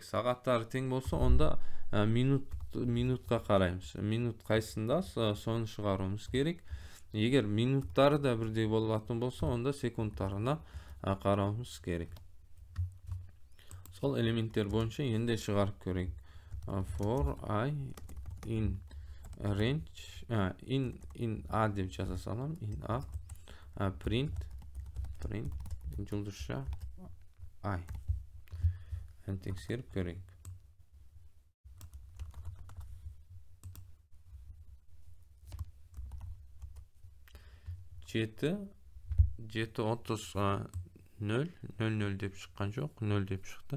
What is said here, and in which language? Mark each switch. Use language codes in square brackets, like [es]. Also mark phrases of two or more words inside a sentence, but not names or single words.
[kk] Сағаттары тең болса, онда минутқа қараймыз. Минут қайсында аз, соны шығаруымыз керек. Егер минуттары да бірдей болатын болса, онда секундтарына қарауымыз керек. Сол элементтер бойынша енді шығарып көрейік. [en] For I in range in A [kk] деп жаза салам. [en] In A print жұлдызша I. [kk] Тексеріп көрейік. Жеті 30 0 деп шыққан жоқ, 0 деп шықты.